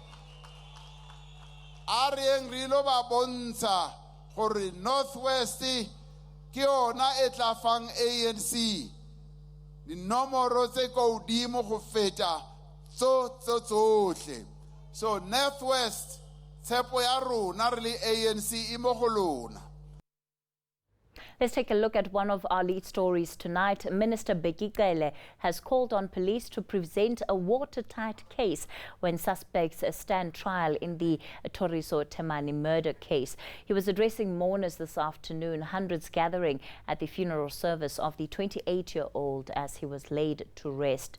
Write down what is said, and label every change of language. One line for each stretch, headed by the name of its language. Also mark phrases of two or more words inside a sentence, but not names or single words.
Tswana: a re eng re lo ba bontsha gore Northwest ke yona e tla fang ANC the nomoro tse ko dimo go feta tsotlhe. So Northwest tshepo ya rona re le ANC mo go lona.
English: Let's take a look at one of our lead stories tonight. Minister Bekikele has called on police to present a watertight case when suspects stand trial in the Sibusiso Khwinana murder case. He was addressing mourners this afternoon, hundreds gathering at the funeral service of the 28-year-old as he was laid to rest.